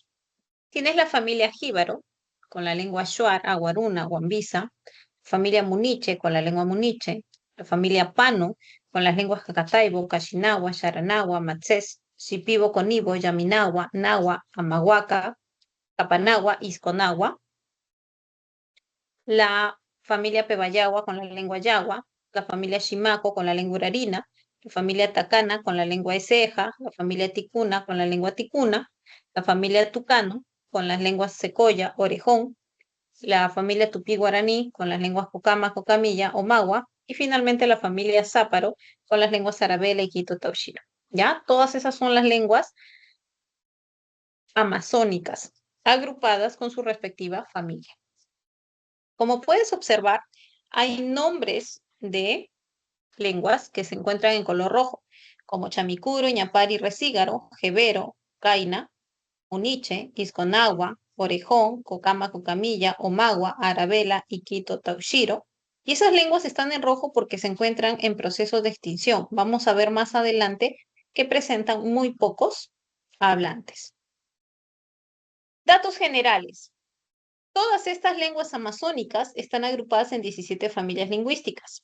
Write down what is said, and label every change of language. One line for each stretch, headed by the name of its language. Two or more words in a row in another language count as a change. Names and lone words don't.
Spanish: Tienes la familia Jíbaro, con la lengua Shuar, Aguaruna, Guambisa, familia Muniche, con la lengua Muniche, la familia Pano, con las lenguas Cacataibo, Cachinagua, Sharanagua, Matzés, Shipibo, Conibo, Yaminagua, Nagua, Amahuaca, Capanagua, Isconagua, la familia Pebayagua con la lengua Yagua, la familia Shimaco con la lengua Urarina, la familia Tacana con la lengua Eseja, la familia Ticuna con la lengua Ticuna, la familia Tucano con las lenguas Secoya, Orejón, la familia Tupí-Guaraní con las lenguas Cocama, Cocamilla o Magua, y finalmente la familia Záparo con las lenguas Arabela y Quito Taushiro. ¿Ya? Todas esas son las lenguas amazónicas, agrupadas con su respectiva familia. Como puedes observar, hay nombres de lenguas que se encuentran en color rojo, como Chamicuro, Ñapari, Resígaro, Jebero, Caina, Muniche, Isconagua, Orejón, Cocama, Cocamilla, Omagua, Arabela, Iquito, Taushiro. Y esas lenguas están en rojo porque se encuentran en proceso de extinción. Vamos a ver más adelante que presentan muy pocos hablantes. Datos generales. Todas estas lenguas amazónicas están agrupadas en 17 familias lingüísticas.